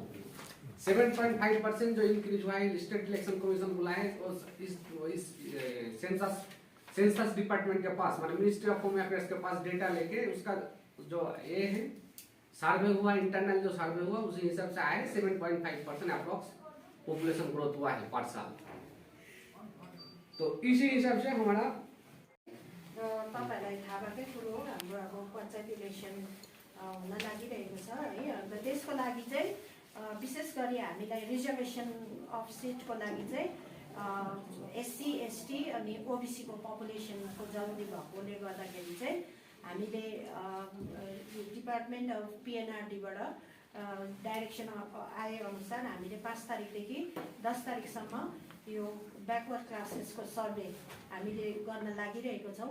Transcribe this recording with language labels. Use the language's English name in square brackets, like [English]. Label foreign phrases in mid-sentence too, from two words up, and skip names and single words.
[Hindi] 7.5% जो इंक्रीज हुआ है, स्टेट इलेक्शन कमीशन बुलाए इस सेंसस डिपार्टमेंट के पास, माने मिनिस्ट्री ऑफ होम अफेयर्स के पास डेटा लेके उसका जो ये है सर्वे हुआ, इंटरनल जो सर्वे हुआ उसी हिसाब से आए 7.5% [English] approx population growth [Hindi] हुआ है पर साल। तो इसी हिसाब से हमारा [Nepali] तपाईहरुलाई थाहा भएकै कुरो हो, हाम्रो अब पञ्चायत इलेक्सन हुन लागिरहेको छ है। अन्त त्यसको लागि चाहिँ विशेष गरी हामीलाई [English] reservation of seatको [Nepali] लागि चाहिँ SC ST अनि OBC को पपुलेसनको जरुरी भएकोले गर्दाखेरि चाहिँ हामीले डिपार्टमेन्ट अफ PNRD बाट डाइरेक्सन आए अनुसार हामीले 5 तारिखदेखि 10 तारिखसम्म यो [English] backward classesको [Nepali] सर्वे हामीले गर्न लागिरहेको छौँ।